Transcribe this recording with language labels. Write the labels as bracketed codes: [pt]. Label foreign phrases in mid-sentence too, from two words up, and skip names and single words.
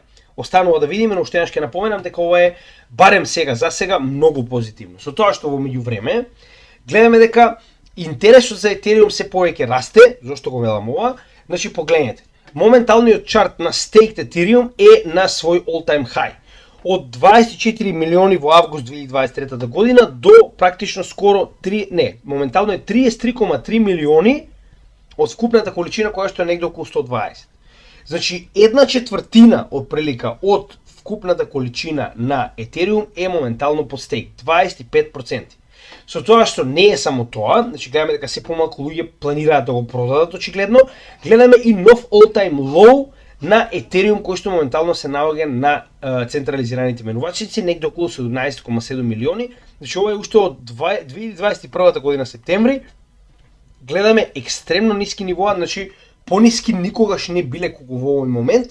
[mk] Останува да видиме, но уште еднаш ќе напоменам дека ова е барем сега за сега многу позитивно. Со тоа што во меѓувреме гледаме дека интересот за Ethereum се повеќе расте, зошто го велам ова? Значи погледнете. Моменталниот чарт на Staked Ethereum е на свој [en] all-time high. [mk] Од 24 милиони во август 2023 година до практично скоро моментално е 33,3 милиони од вкупната количина која што е негде околу 120. Значи, една четвртина од прилика од вкупната количина на Ethereum е моментално под стейк, 25%. Со тоа што не е само тоа, значи гледаме дека се помалку луѓе планираат да го продадат очигледно, гледаме и нов [en] all-time low [mk] на Ethereum кој што моментално се наоѓа на централизираните менувачници, негде околу 17,7 милиони. Значи ова е уште од 2021 година септември. Гледаме екстремно ниски нивоа, значи пониски никогаш не биле колку во овој момент.